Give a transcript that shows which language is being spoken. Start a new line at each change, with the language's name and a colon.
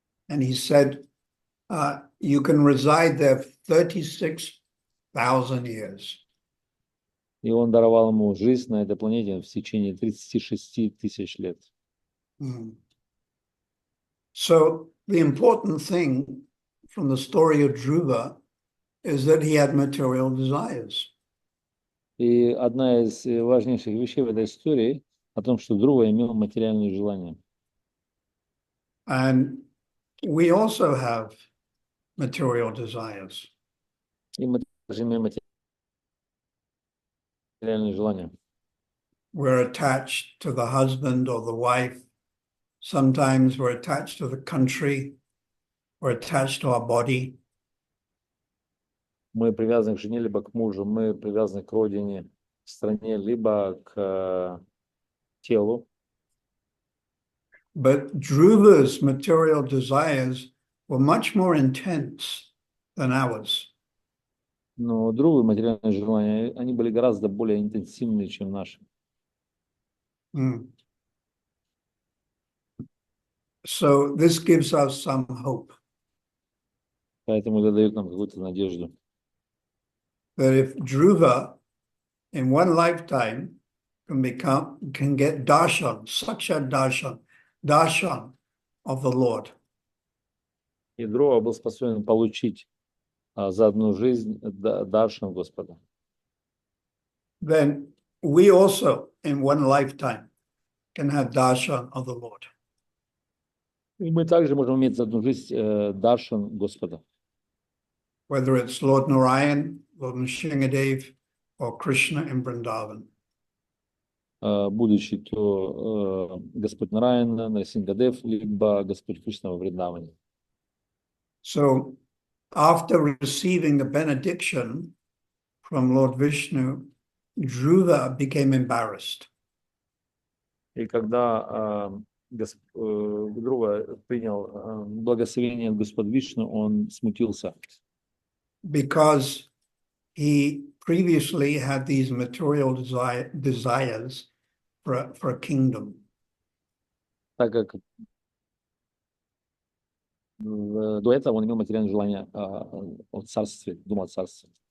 English: And he said, you can reside there 36,000 years.
Russian: И он даровал ему жизнь на этой планете в течение 36 тысяч лет.
English: So the important thing from the story of Dhruva is that he had material desires.
Russian: И одна из важнейших вещей в этой истории о том, что Dhruva имел материальные желания.
English: And we also have material desires.
Russian: И мы также имеем материальные желания.
English: We're attached to the husband or the wife. Sometimes we're attached to the country. We're attached to our body.
Russian: Мы привязаны к жене, либо к мужу. Мы привязаны к родине, к стране, либо к телу.
English: But Dhruva's material desires were much more intense than ours.
Russian: Но Dhruva материальные желания, они были гораздо более интенсивные, чем наши.
English: So this gives us some hope
Russian: Поэтому это дает нам какую-то надежду.
English: that if Dhruva in one lifetime can get darshan, sakshat darshan of the Lord,
Russian: И Дхрува был способен получить за одну жизнь даршан Господа.
English: then we also in one lifetime can have darshan of the Lord.
Russian: И мы также можем иметь за одну жизнь даршан Господа.
English: Whether it's Lord Narayan, Lord Nrsimhadev, or Krishna in Vrindavan.
Russian: Будучи то Господь Нараяна, Нарсингадев, либо Господь Кришна во Вриндаване.
English: So after receiving the benediction from Lord Vishnu, Dhruva became embarrassed.
Russian: И когда Дхрува принял благословение от Господа Вишну, он смутился.
English: Because he previously had these material desires for a kingdom.
Russian: Так как до этого он имел материальное желание о царстве, думал о царстве.